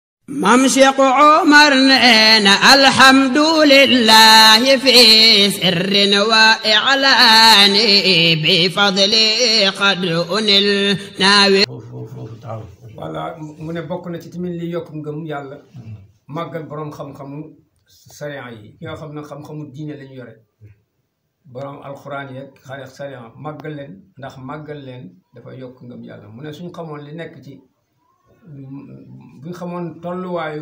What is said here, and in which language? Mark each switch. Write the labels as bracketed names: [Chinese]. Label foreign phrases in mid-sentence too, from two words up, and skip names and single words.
[Arabic] مام شيخ عمر نينا الحمد لله في سر وإعلان بفضل قد أنلنا. [Wolof] voilà mu ne bokk na ci tamit li yokk ngëm yàlla màggal borom xam-xamu sariya yi ki nga xam ne xam-xamu diine lañu yore borom alxuraan yeeg xale sariya màggal leen ndax màggal leen dafa yokk ngëm yàlla mu ne suñ xamoon li nekk ci buñ xamoon tolluwaayu